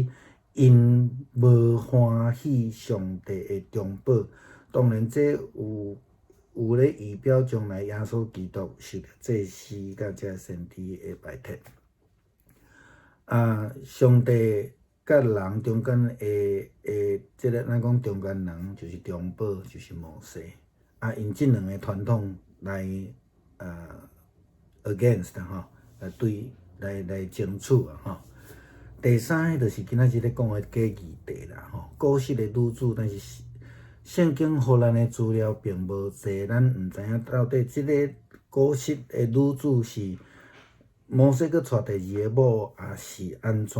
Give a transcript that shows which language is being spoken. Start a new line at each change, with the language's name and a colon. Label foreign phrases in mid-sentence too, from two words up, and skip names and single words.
Min Nan Chinese: 因无欢喜上帝的中保，当然这有咧预表将来耶稣基督受着祭司甲这先知的拜帖。上帝甲人中间的即个咱讲中间人就是中保，就是摩西。因即两个传统来 against 来争取第三个就是今仔日咧讲的假议题啦古实的女子，但是圣经互咱的资料并无济，咱毋知影到底即个古实的女子是摩西搁娶第二个某，也是安怎？